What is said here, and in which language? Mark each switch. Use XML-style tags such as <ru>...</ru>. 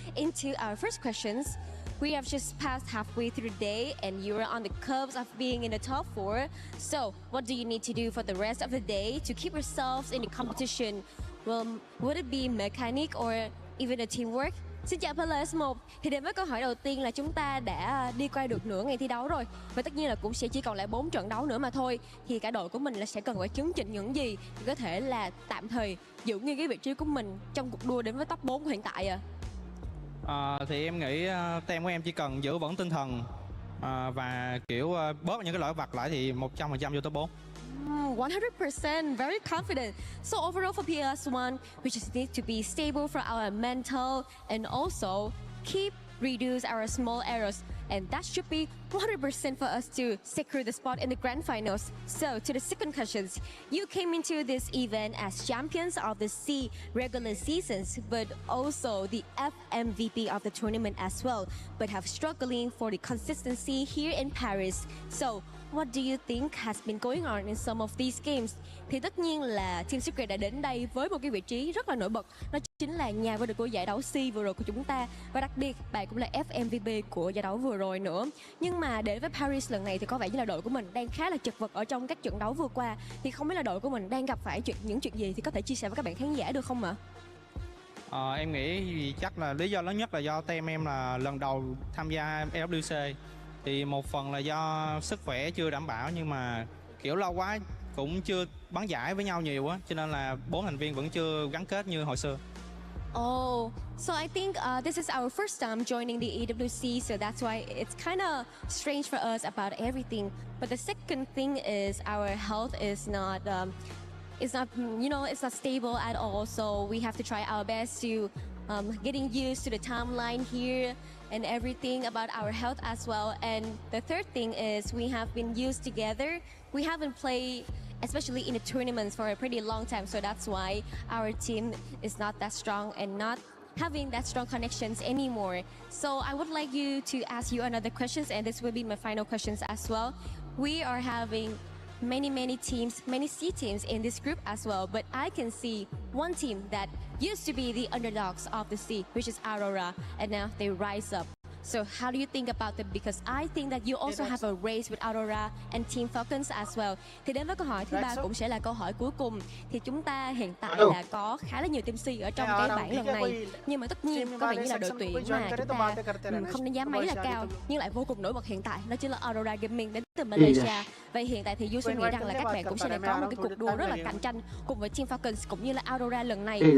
<en>Into our first questions. We have just passed halfway through the day and you are on the cusp of being in the top 4. So what do you need to do for the rest of the day to keep yourselves in the competition? Well, would it be mechanic or even a teamwork?</en> <vi>Xin chào Players 1. Thì đến với câu hỏi đầu tiên là chúng ta đã đi qua được nửa ngày thi đấu rồi. Và tất nhiên là cũng sẽ chỉ còn lại 4 trận đấu nữa mà thôi. Thì cả đội của mình là sẽ cần phải chứng chỉnh những gì để có thể là tạm thời giữ nguyên cái vị trí của mình trong cuộc đua đến với top 4 hiện tại à. Thì em nghĩ team của em chỉ cần giữ vững tinh thần và kiểu bớt những cái lỗi vặt lại thì 100% vô top 4.</vi> <en>100%, very confident. So overall for PS1, we just need to be stable for our mental and also keep reduce our small errors. And that should be 100% for us to secure the spot in the grand finals. So to the second questions, you came into this event as champions of the C regular seasons, but also the FMVP of the tournament as well, but have struggling for the consistency here in Paris. So what do you think has been going on in some of these games?</en> <vi>Thì tất nhiên là Team Secret đã đến đây với một cái vị trí rất là nổi bật. Đó chính là nhà vô địch của giải đấu C vừa rồi của chúng ta. Và đặc biệt, bạn cũng là FMVP của giải đấu vừa rồi nữa. Nhưng mà đến với Paris lần này thì có vẻ như là đội của mình đang khá là chật vật ở trong các trận đấu vừa qua. Thì không biết là đội của mình đang gặp phải những chuyện gì thì có thể chia sẻ với các bạn khán giả được không ạ? Em nghĩ chắc là lý do lớn nhất là do team em là lần đầu tham gia EWC. Thì một phần là do sức khỏe chưa đảm bảo, nhưng mà kiểu lâu quá cũng chưa bắn giải với nhau nhiều á, cho nên là 4 thành viên vẫn chưa gắn kết như hồi xưa.</vi> <en>Oh, so I think this is our first time joining the EWC, so that's why it's kind of strange for us about everything. But the second thing is our health is not, it's not stable at all. So we have to try our best to getting used to the timeline here and everything about our health as well. And the third thing is we have been used together. We haven't played, especially in the tournaments, for a pretty long time. So that's why our team is not that strong and not having that strong connections anymore. So I would like you to ask you another questions, and this will be my final questions as well. We are having many teams, many C teams in this group as well, but I can see one team that used to be the underdogs of the C, which is Aurora, and now they rise up. So how do you think about them? Because I think that you also have a race with Aurora and Team Falcons as well.</en> <vi>Thì đến với câu hỏi thứ ba cũng sẽ là câu hỏi cuối cùng. Thì chúng ta hiện tại là có khá là nhiều team C ở trong cái bảng lần này. Nhưng mà tất nhiên có vẻ như là đội tuyển mà chúng ta không đánh giá mấy là cao, nhưng lại vô cùng nổi bật hiện tại. Đó chính là Aurora Gaming đến từ Malaysia. Vậy hiện tại thì Yusun nghĩ rằng là các bạn cũng sẽ có một cái cuộc đua rất là cạnh tranh cùng với Team Falcons cũng như là Aurora lần này.</vi>